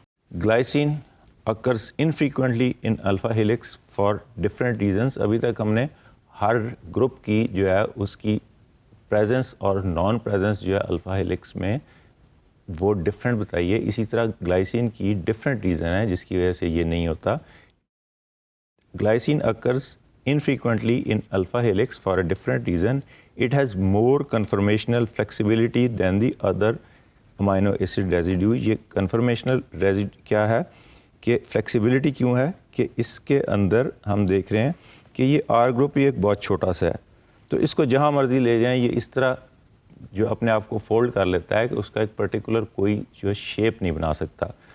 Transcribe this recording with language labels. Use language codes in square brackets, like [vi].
[en] Glycine occurs infrequently in alpha helix for different reasons. [ur] ابھی تک ہم نے ہر گروپ کی جو ہے اس کی پریزنس اور نان پریزنس جو ہے الفا ہیلکس میں وہ ڈفرینٹ بتائی ہے. اسی طرح گلائسین کی ڈفرینٹ ریزن ہے جس کی وجہ سے یہ نہیں ہوتا. [en] Glycine occurs infrequently in alpha helix for a different reason. It has more conformational flexibility than the other amino acid residue. [ur] یہ conformational residue کیا ہے کہ flexibility کیوں ہے کہ اس کے اندر ہم دیکھ رہے ہیں کہ یہ R گروپ ایک بہت چھوٹا سا ہے، تو اس کو جہاں مرضی لے جائیں یہ اس طرح جو اپنے آپ کو فولڈ کر لیتا ہے کہ اس کا ایک پرٹیکولر کوئی جو شیپ نہیں بنا سکتا.